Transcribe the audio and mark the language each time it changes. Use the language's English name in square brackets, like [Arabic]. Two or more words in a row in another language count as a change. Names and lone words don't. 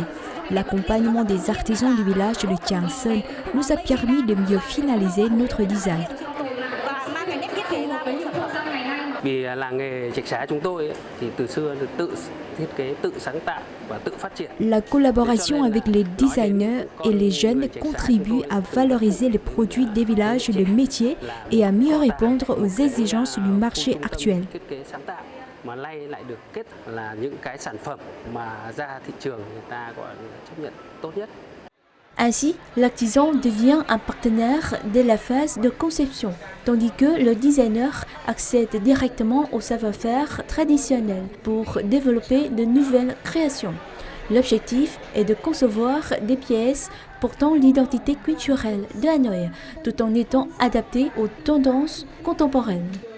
[French] L'accompagnement des artisans du village de Kiangseul nous a permis de mieux finaliser notre design. [Vietnamese] Vì làng nghề Trạch Xá chúng tôi thì từ xưa tự thiết kế, tự sáng tạo và tự phát triển. [French] La collaboration avec les designers et les jeunes contribue à valoriser les produits des villages de métiers et à mieux répondre aux exigences du marché actuel. [Vietnamese] Thiết kế sáng tạo mà nay lại được kết là những cái sản phẩm mà ra thị trường người ta gọi là chấp nhận tốt nhất. [French] Ainsi, l'artisan devient un partenaire dès la phase de conception, tandis que le designer accède directement au savoir-faire traditionnel pour développer de nouvelles créations. L'objectif est de concevoir des pièces portant l'identité culturelle de Hanoï, tout en étant adaptées aux tendances contemporaines.